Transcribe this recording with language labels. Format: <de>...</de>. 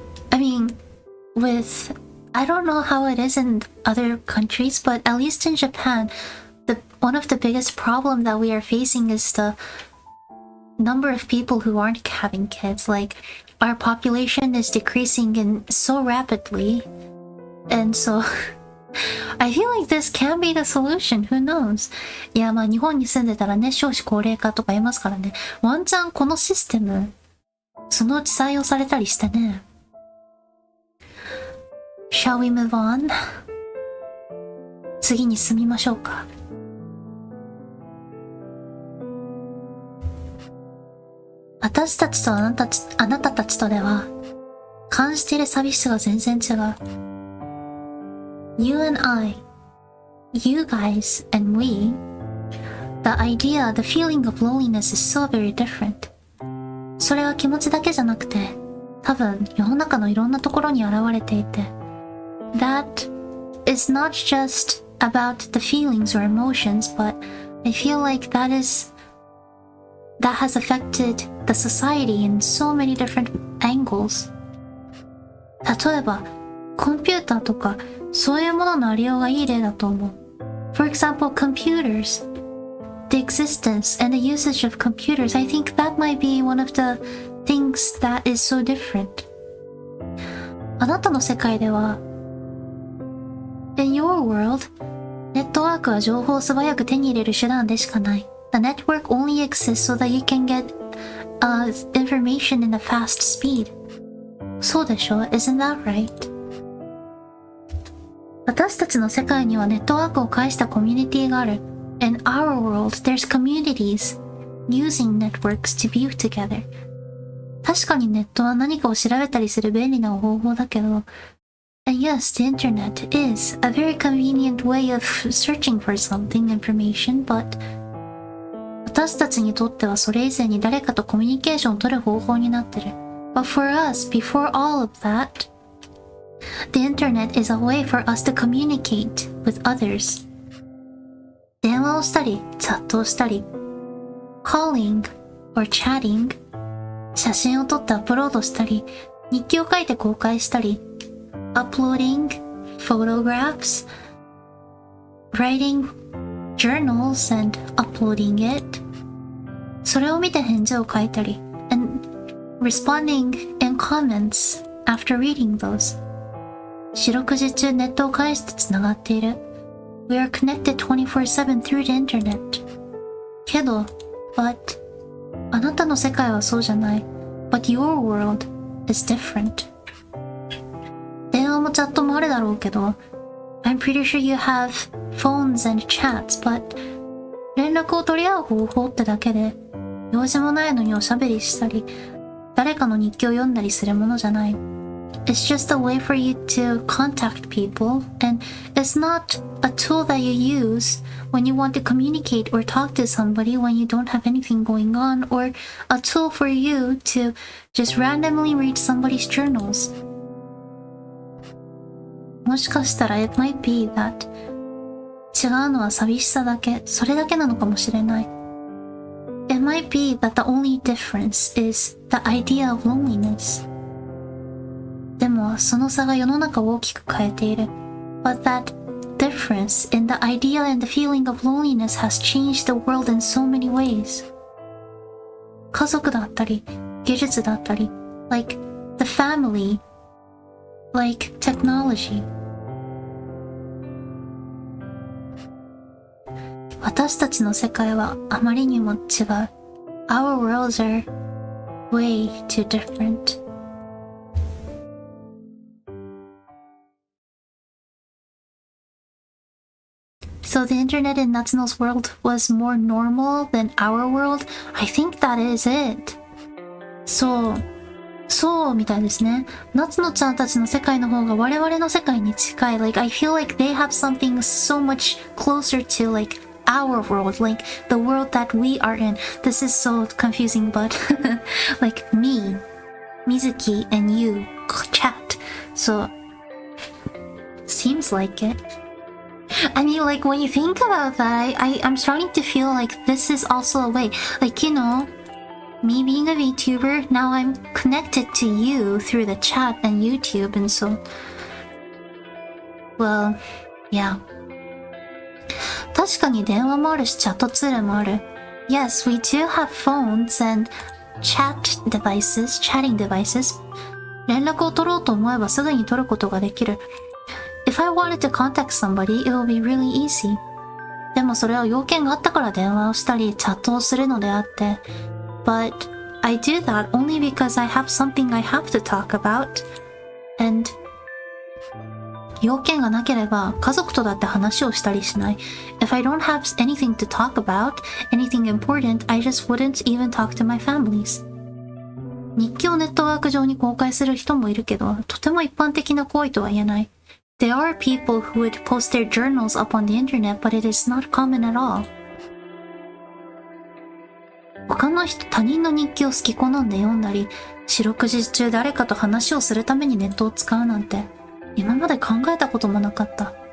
<en>I mean, I don't know how it is in other countries, but at least in Japan, one of the biggest problems that we are facing is the number of people who aren't having kids. Like, our population is decreasing so rapidly, and so I feel like this can be the solution. Who knows?</en> <ja>いや、まあ日本に住んでたらね、少子高齢化とか言いますからね。ワンチャンこのシステム、そのうち採用されたりしてね。</ja> <en>Shall we move on?</en> <ja>次に進みましょうか。私たちとあなたたちとでは感じている寂しさが全然違う。</ja> <en>You and I, you guys and we, the idea, the feeling of loneliness is so very different.</en> <ja>それは気持ちだけじゃなくて、多分世の中のいろんなところに現れていて、</ja> <en>That is not just about the feelings or emotions, but I feel like that has affected the society in so many different angles.</en> <ja>例えば、コンピューターとか、そういうもののありようがいい例だと思う。</ja> <en>For example, computers. The existence and the usage of computers, I think that might be one of the things that is so different.</en> <ja>あなたの世界では、</ja> <en>In your world,</en> <ja>ネットワークは情報を素早く手に入れる手段でしかない。</ja> <en>The network only exists so that you can get information in a fast speed.</en> <ja>そうでしょ?</ja> <en>Isn't that right?</en> <ja>私たちの世界にはネットワークを介したコミュニティがある。</ja> <en>In our world, there's communities using networks to be together.</en> <ja>確かにネットは何かを調べたりする便利な方法だけど、</ja> <en>And yes, the internet is a very convenient way of searching for something, information, but</en> <ja>私たちにとってはそれ以前に誰かとコミュニケーションを取る方法になってる。</ja> <en>But for us, before all of that, the internet is a way for us to communicate with others.</en> <ja>電話をしたり、チャットをしたり、</ja> <en>calling or chatting、</en> <ja>写真を撮ってアップロードしたり、日記を書いて公開したり、</ja> <en>uploading photographs, writing journals and uploading it.</en> <ja>それを見て返事を書いたり</ja> <en>and responding in comments after reading those.</en> <ja>四六時中ネットを介してつながっている。</ja> <en>We are connected 24/7 through the internet.</en> <ja>けど、</ja> <en>but</en> <ja>あなたの世界はそうじゃない。</ja> <en>But your world is different.</en> <ja>電話もチャットもあるだろうけど、</ja> <en>I'm pretty sure you have phones and chats, but</en> <ja>連絡を取り合う方法ってだけで、用事もないのにおしゃべりしたり、誰かの日記を読んだりするものじゃない。</ja> <en>It's just a way for you to contact people, and it's not a tool that you use when you want to communicate or talk to somebody when you don't have anything going on, or a tool for you to just randomly read somebody's journals.</en> <ja>もしかしたら</ja> <en>it might be that</en> <ja>違うのは寂しさだけ、それだけなのかもしれない。</ja> <en>It might be that the only difference is the idea of loneliness.</en> <ja>でもその差が世の中を大きく変えている。</ja> <en>But that difference in the idea and the feeling of loneliness has changed the world in so many ways.</en> <ja>家族だったり、技術だったり、</ja> <en>like the family, like technology.</en> <ja>私たちの世界はあまりにも違う。</ja> <en>Our worlds are way too different. So the internet in Natsuno's world was more normal than our world? I think that is it.</en> <ja>そうみたいですね。夏野ちゃんたちの世界の方が我々の世界に近い。</ja> <en>Like, I feel like they have something so much closer to, like, our world, like, the world that we are in. This is so confusing, but, like, me, Mizuki, and you, chat. So, seems like it. I mean, like, when you think about that, I'm starting to feel like this is also a way. Like, you know, me being a VTuber, now I'm connected to you through the chat and YouTube, and so... Well, yeah.</en> <ja>確かに電話もあるし、チャットツールもある。</ja> <en>Yes, we do have phones and chatting devices.</en> <ja>連絡を取ろうと思えばすぐに取ることができる。</ja> <en>If I wanted to contact somebody, it will be really easy.</en> <ja>でもそれは要件があったから電話をしたり、チャットをするのであって。</ja> <en>But I do that only because I have something I have to talk about. And</en> <ja>要件がなければ家族とだって話をしたりしない。</ja> <en>If I don't have anything to talk about, anything important, I just wouldn't even talk to my families.</en> <ja>日記をネットワーク上に公開する人もいるけど、とても一般的な行為とは言えない。</ja> <en>There are people who would post their journals up on the internet, but it is not common at all.</en> <ja>他人の日記を好き好んで読んだり、四六時中誰かと話をするためにネットを使うなんて、今まで考えたこともなかった。</ja>